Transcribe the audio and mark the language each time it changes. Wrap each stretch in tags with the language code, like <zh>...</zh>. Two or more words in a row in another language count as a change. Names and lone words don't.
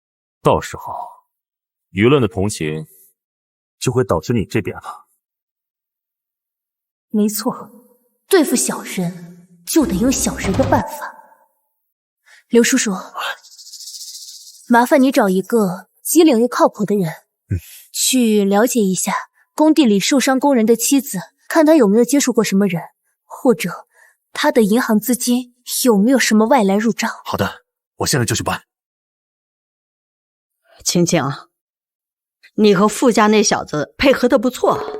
<zh>到時候，輿論的同情就會導致你這邊了。沒錯，對付小人就得用小人的辦法。劉叔叔，麻煩你找一個機靈又靠譜的人，去了解一下工地裡受傷工人的妻子，看他有沒有接觸過什麼人，或者他的銀行資金有沒有什麼外來入賬。好的，我現在就去辦。晴晴，你和傅家那小子配合得不錯。</zh>